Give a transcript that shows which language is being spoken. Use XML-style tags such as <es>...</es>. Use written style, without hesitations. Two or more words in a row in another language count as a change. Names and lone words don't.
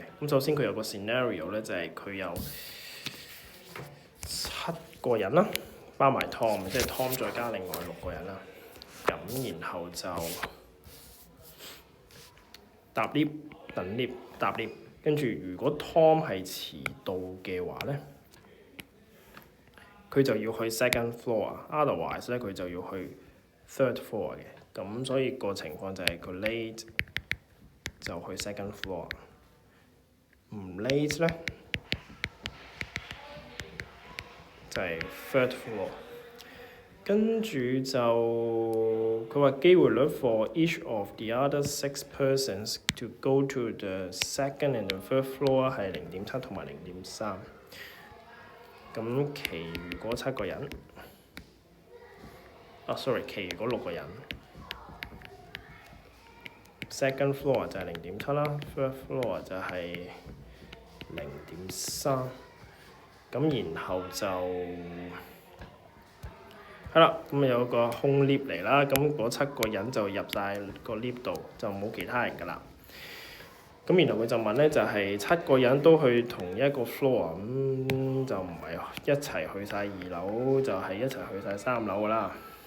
<yue>咁首先佢有個 scenario 咧，就係佢有7個人啦，包埋 Tom， 即係 Tom 再加另外6個人啦。咁然後就搭 lift、等 lift、搭 lift。跟住如果 Tom 係遲到嘅話咧，佢就要去</yue> <en>second floor，</en> <yue>otherwise 咧佢就要去</yue> <en>third floor</en> <yue>嘅。咁所以個情況就係佢 late 就去</yue> <en>second floor，</en> <yue>唔 late 咧就係</yue> <en>third floor。</en> <yue>跟住就佢話機會率</yue> <en>for each of the other 6 persons to go to the second and the third floor</en> <yue>係0.7同埋0.3。咁其餘嗰7個人其餘嗰6個人</yue> <en>second floor</en> <yue>就係0.7啦 ，</yue> <en>third floor</en> <yue>就係0.3。咁然後就係啦，咁有個空 lift 嚟啦，咁嗰7個人就入晒個 lift 度，就冇其他人㗎啦。咁然後佢就問咧，就係7個人都去同一個 floor， 咁就唔係一齊去晒2樓，就係一齊去晒3樓㗎啦。</yue>